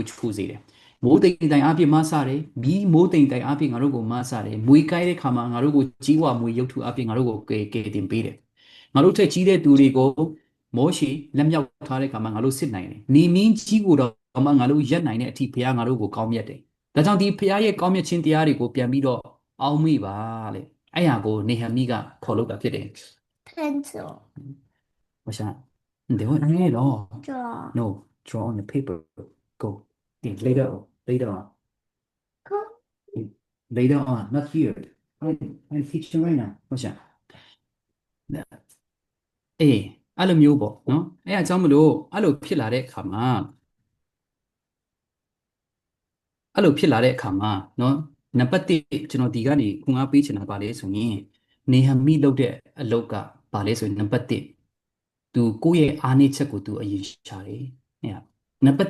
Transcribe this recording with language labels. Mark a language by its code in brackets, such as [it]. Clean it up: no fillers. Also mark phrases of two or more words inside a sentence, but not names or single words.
[my] ချူစေတယ်မိုးတိမ်တိုင်အပြည့်မဆတယ်မိမိုးတိမ်တိုင်အပြည့်ငါတို့ကိုမဆတယ်မွေကိုက်တဲ့ခါမှာငါတို့ကိုကြီးဝါမွေရုပ်ထုအပြည့်ငါတို့ကိုကဲတင်ပေးတယ်ငါတို့ထက်ကြီးတဲ့သူတွေကိုမောရှိလက်မြောက်ထားတဲ့ခါမှာငါတို့စစ်နိုင်တယ်နေမင်းကြီးကိုတော့မှငါတို့ရက်နိုင်တဲ့အထိဖျားငါတို့ကိုကောင်းမြတ်တယ်ဒါကြောင့်ဒီဖျားရဲ့ကောင်းမြတ်ခြင်းတရားတွေကိုပြန်ပြီးတော့အောက်မေ့ပါလေအဲ့ဟာကိုနေဟမိကခေါ်လို့တာဖြစ်တယ် [en] Pencil. [zh] 我想你等会哎咯 [en] Draw. no draw on the paper go later later on Go. later on not here I'm teaching right now [zh] 我想 [my] အေးအဲ့လိုမျိုးပေါ့နော်အဲ့အကြောင်းမလို့အဲ့လိုဖြစ်လာတဲ့အခါမှာအဲ့လိုဖြစ်လာတဲ့အခါမှာနော်နံပါတ်1ကျွန်တော်ဒီကနေခွန်အားပေးချင် တာပါလေဆိုရင်နေဟမိလုပ်တဲ့အလုပ်ကပါလေဆိုရင်နံပါတ်1သူကိုယ့်ရဲ့အားနည်းချက်ကိုသူအရင်ရှာတယ်အဲ့နံပါတ်